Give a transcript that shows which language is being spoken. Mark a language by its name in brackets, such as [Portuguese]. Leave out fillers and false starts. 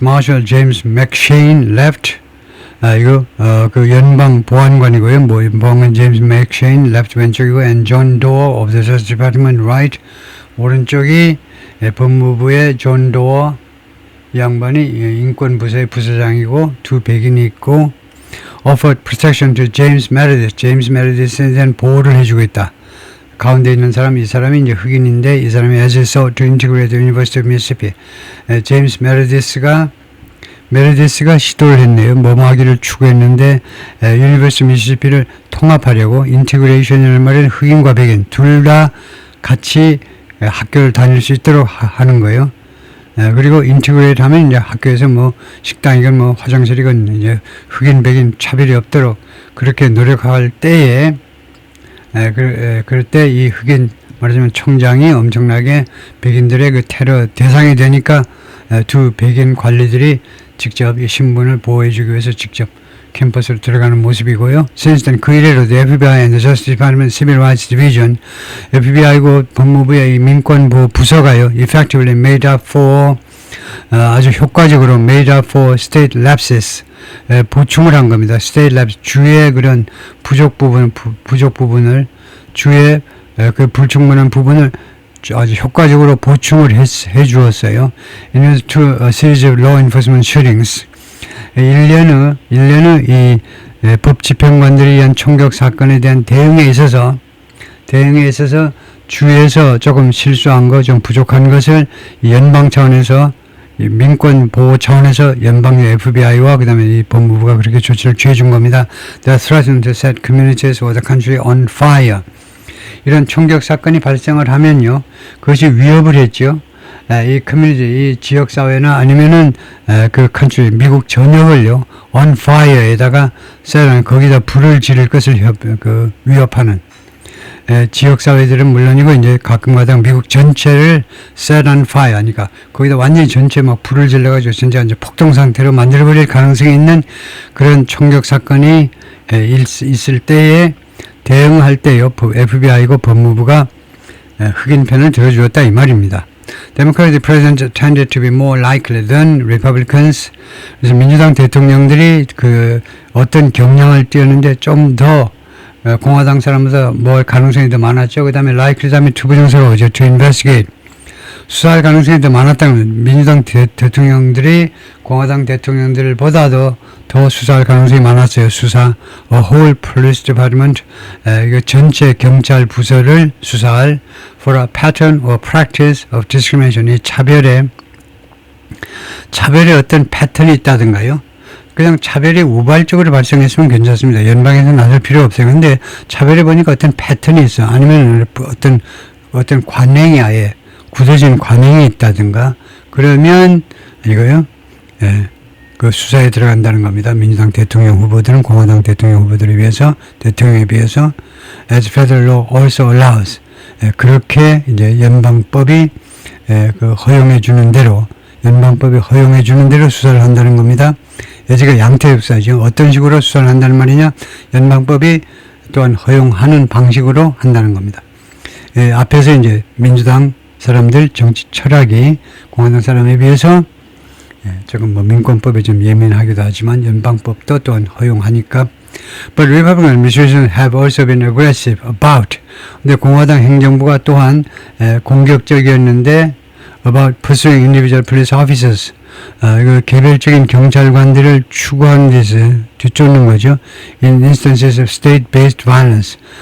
[English] Marshal James McShane left. [Korean] 이거 그 연방 보안관이고요. [English] 보안관 James McShane left 왼쪽이고, and John Doe of the Justice Department right 오른쪽이 법무부의 존 도어 [Korean] 이 양반이 인권부서의 부서장이고 두 백인이 있고, [English] offered protection to James Meredith. [Korean] James Meredith에 대한 보호를 해주고 있다. 가운데 있는 사람, 이 사람이 이제 흑인인데 이 사람이 [English] as he sought to integrate the University of Mississippi. [Korean] 제임스 메르디스가 시도를 했네요. 뭐뭐 하기를 추구했는데 유니버시티 미시시피를 통합하려고, 인티그레이션이라는 말은 흑인과 백인 둘 다 같이 학교를 다닐 수 있도록 하는 거예요. 그리고 인티그레이트 하면 이제 학교에서 뭐 식당이건 뭐 화장실이건 이제 흑인 백인 차별이 없도록 그렇게 노력할 때에 그럴 때 이 흑인 말하자면 총장이 엄청나게 백인들의 그 테러 대상이 되니까 두 백인 관리들이 직접 이 신분을 보호해주기 위해서 직접 캠퍼스로 들어가는 모습이고요. [English] Since then, 그 이래로 the FBI and the Justice Department Civil Rights Division, [Korean] FBI고 법무부의 이 민권보호 부서가요, [English] effectively made up for, 아주 효과적으로 made up for state lapses, 보충을 한 겁니다. [Korean] state lapses, 주의 그런 부족 부분을 주의 그 불충분한 부분을 아주 효과적으로 보충을 해 주었어요. [English] In order to a series of law enforcement shootings. [Korean] 1년 후 이 법 집행관들에 의한 총격 사건에 대한 대응에 있어서 주에서 조금 실수한 거, 좀 부족한 것을 연방 차원에서 민권 보호 차원에서 연방의 FBI와 그다음에 이 법무부가 그렇게 조치를 취해 준 겁니다. [English] They threatened to set communities or the country on fire. [Korean] 이런 총격 사건이 발생을 하면요, 그것이 위협을 했죠. 이 커뮤니티, 이 지역 사회나 아니면은 그 컨트리, 미국 전역을요, on fire에다가 거기다 불을 지를 것을 위협하는 지역 사회들은 물론이고 이제 가끔가다 미국 전체를 set on fire 하니까 거기다 완전히 전체 막 불을 질러가지고 진짜 이제 폭동 상태로 만들어버릴 가능성이 있는 그런 총격 사건이 있을 때에 대응할 때요, FBI고 법무부가 흑인 편을 들어주었다 이 말입니다. [English] Democratic presidents tended to be more likely than Republicans. [Korean] 그래서 민주당 대통령들이 그 어떤 경향을 띄었는데 좀 더 공화당 사람보다 뭐 가능성이 더 많았죠. 그 다음에 likely 다음에 투부정사로 오죠. [English] To investigate. [Korean] 수사할 가능성이 더 많았다는, 민주당 대통령들이 공화당 대통령들보다도 더 수사할 가능성이 많았어요. [English] 수사, a whole police department, [Korean] 이거 전체 경찰 부서를 수사할 [English] for a pattern or practice of discrimination. [Korean] 이 차별의 어떤 패턴이 있다든가요. 그냥 차별이 우발적으로 발생했으면 괜찮습니다. 연방에서 나설 필요 없어요. 근데 차별에 보니까 어떤 패턴이 있어. 아니면 어떤 관행이 아예 굳어진 관행이 있다든가, 그러면 이거요, 그 수사에 들어간다는 겁니다. 민주당 대통령 후보들은 공화당 대통령 후보들에 비해서 대통령에 비해서 [English] as federal law also allows [Korean] 그렇게 이제 연방법이 그 허용해 주는 대로 연방법이 허용해 주는 대로 수사를 한다는 겁니다. 예지가 양태의 수사죠. 어떤 식으로 수사를 한다는 말이냐? 연방법이 또한 허용하는 방식으로 한다는 겁니다. 앞에서 이제 민주당 사람들 정치 철학이 공화당 사람에 비해서 조금 뭐 민권법에 좀 예민하기도 하지만 연방법도 또한 허용하니까. [English] But Republican administrations have also been aggressive about. [Korean] 근데 공화당 행정부가 또한 공격적이었는데 [English] about pursuing individual police officers. [Korean] 이거 개별적인 경찰관들을 추구하는 데서 뒤쫓는 거죠. [English] In instances of state-based violence.